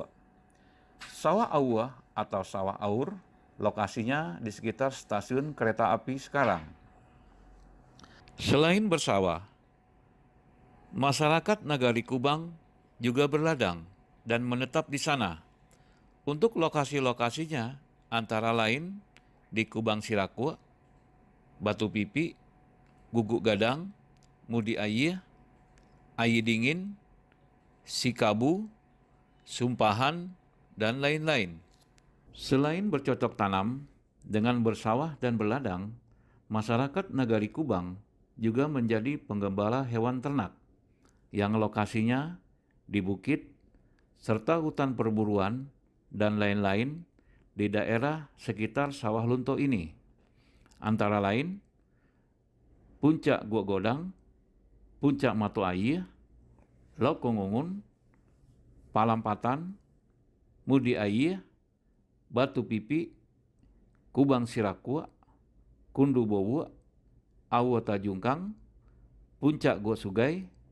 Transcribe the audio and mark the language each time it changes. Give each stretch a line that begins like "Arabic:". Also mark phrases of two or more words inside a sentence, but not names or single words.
Indonesian: Sawah Aua atau Sawah Aur lokasinya di sekitar stasiun kereta api sekarang. Selain bersawah, masyarakat Nagari Kubang juga berladang dan menetap di sana. Untuk lokasi-lokasinya antara lain di Kubang Sirakua, Batu Pipi, Guguk Gadang, Mudi Ayih, Ayi Dingin, Sikabu, Sumpahan, dan lain-lain. Selain bercocok tanam dengan bersawah dan berladang, masyarakat Nagari Kubang juga menjadi penggembala hewan ternak yang lokasinya di bukit serta hutan perburuan dan lain-lain di daerah sekitar Sawah Lunto ini. Antara lain Puncak Gua Godang, Puncak Matu Ayih, Lok Kongungun, Palampatan, Mudi Ayih, Batu Pipi, Kubang Sirakua, Kundu Bowu, Awo Tajungkang, Puncak Gua Sugai,